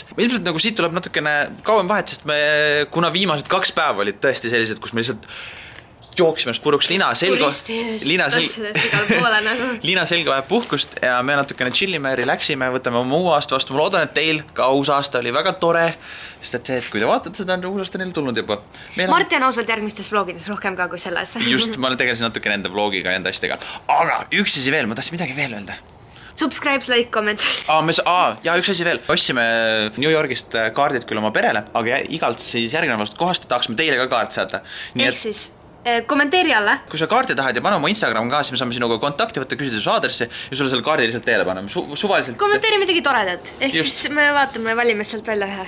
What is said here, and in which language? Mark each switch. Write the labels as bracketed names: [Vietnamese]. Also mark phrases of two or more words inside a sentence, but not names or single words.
[Estonian] Ilmselt nagu siit tuleb natukene kauem vahet, sest me, kuna viimased 2 päeva olid tõesti sellised, kus me lihtsalt jooksime puruks Liina selga vajab puhkust ja me natukene chillime, relaxime, võtame oma uue aasta vastu. Ma loodan, et teil ka uus aasta oli väga tore, sest et kui te vaatate seda, on uus aasta neil tulnud juba. Marti on ausalt järgmistes vlogides rohkem ka kui selles. Just, ma tegelesin natukene enda vlogiga ja enda asjadega. Aga üks asi veel, ma tahtsin midagi veel öelda. [English] Subscribe, like, comment. [Estonian] Ja üks asi veel. Ostsime New Yorgist kaardid küll oma perele, aga igalt siis järgnevast kohast tahaksime teile ka kaart saada. Ehk siis kommenteeri alla. Kui sa kaarti tahad ja pane oma Instagram ka, siis me saame sinuga kontakti võtta, küsida su aadressi ja sulle selle kaardi lihtsalt teele paneme. Suvaliselt... Kommenteeri midagi toredat. Ehk siis me vaatame, valime sealt välja ühe.